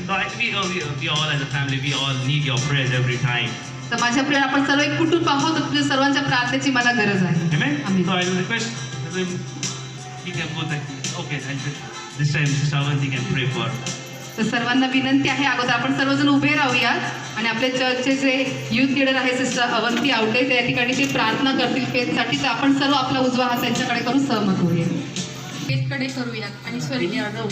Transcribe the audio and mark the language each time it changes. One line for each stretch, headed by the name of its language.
English: So we all as a family, we all need your prayers every time.
Marathi: तर माझ्या प्रिया आपण सर्व एक कुटुंब आहोत, तर तुझ्या सर्वांच्या प्रार्थनेची मला गरज आहे.
English: Amen. Amen. So I will request him, he can go that. Okay, and this time Sister Avanti can pray for.
Marathi: तर सर्वांना विनंती आहे, अगोदर आपण सर्वजण उभे राहूयात आणि आपल्या चर्चचे जे युथ लीडर आहे सिस्टर अवंती आवटे त्या ठिकाणी ते प्रार्थना करतील फेथसाठी. तर आपण सर्व आपला उजवा हात त्यांच्याकडे करून सहमत होऊया. फेथकडे करूयात आणि स्वर्गीय